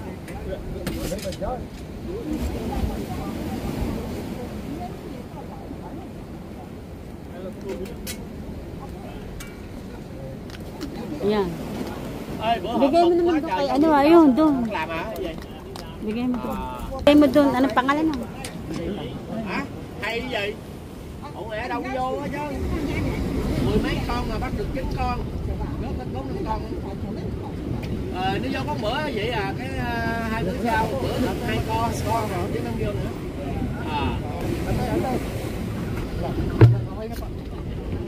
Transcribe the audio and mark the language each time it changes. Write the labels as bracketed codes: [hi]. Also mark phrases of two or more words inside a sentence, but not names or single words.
[tl] Yan. Bigay mo naman doon kay ano, ayun, doon. Bigay mo doon. Bigay mo doon. Anong pangalan mo? [vi] Hả? Hay gì? Ủa mẹ đâu vô á chứ. 10 mấy con mà bắt được 9 con. Rớt hết 4 5 con. Nếu vô có bữa vậy à, cái 2 bữa sau bữa được 2 con rồi chứ không vô nữa.